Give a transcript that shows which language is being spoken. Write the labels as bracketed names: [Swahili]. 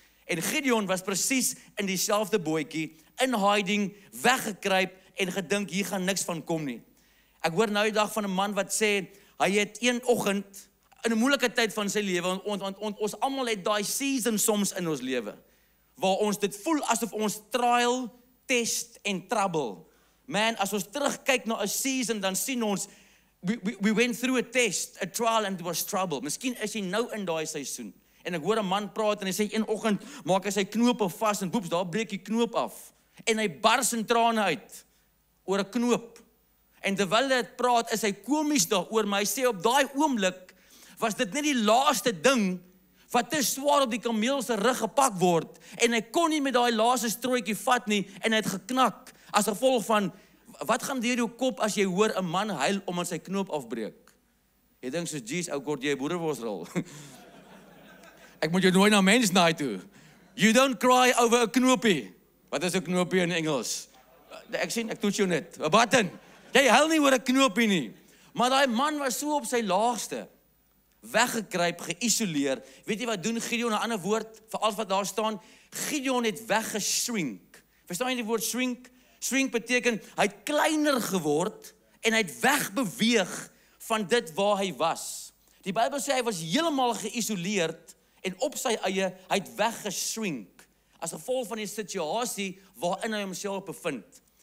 [Afrikaans] En Gideon was presies in dieselfde bootjie, in hiding, weggekruip en gedink hier gaan niks van kom nie. Ek hoor nou die dag van 'n man wat sê, hy het een oggend, in 'n moeilike tyd van sy lewe, want ons almal het daai season soms in ons lewe, waar ons dit voel asof ons trial, test en trouble. Man, as ons terugkyk na 'n season, dan sien ons, [English] we went through a test, a trial and it was trouble. [Afrikaans] Miskien is jy nou in daai seisoen. En ek hoor 'n man praat en hy sê een oggend maak hy sy knope vas en boeps, daar breek die knoop af. En hy bars in trane uit oor 'n knoop. En terwyl hy dit praat, is hy komies daaroor, maar hy sê op daai oomblik was dit net die laaste ding wat te swaar op die kameel se rug gepak word en hy kon nie met daai laaste strooitjie vat nie en hy het geknak as gevolg van wat gaan deur jou kop as jy hoor 'n man huil omdat sy knoop afbreek. Jy dink soos Jesus, ou kort jy 'n boereworsrol. Ek moet jou nooi na Men's Night toe. [English] You don't cry over a knoopie. [Afrikaans] Wat is 'n knoopie in Engels? Ek toets jou net. 'n Button. Jy huil nie oor 'n knoopie nie. Maar daai man was so op sy laagste. Weggekruip, geïsoleer. Weet jy wat doen Gideon? 'n ander woord vir alles wat daar staan. Gideon het weggeshrink. Verstaan jy die woord shrink? Shrink beteken hy het kleiner geword en hy het wegbeweeg van dit waar hy was. Die Bybel sê hy was heeltemal geïsoleerd en op sy eie, hy het weggeshrink as gevolg van die situasie waarin hy homself bevind.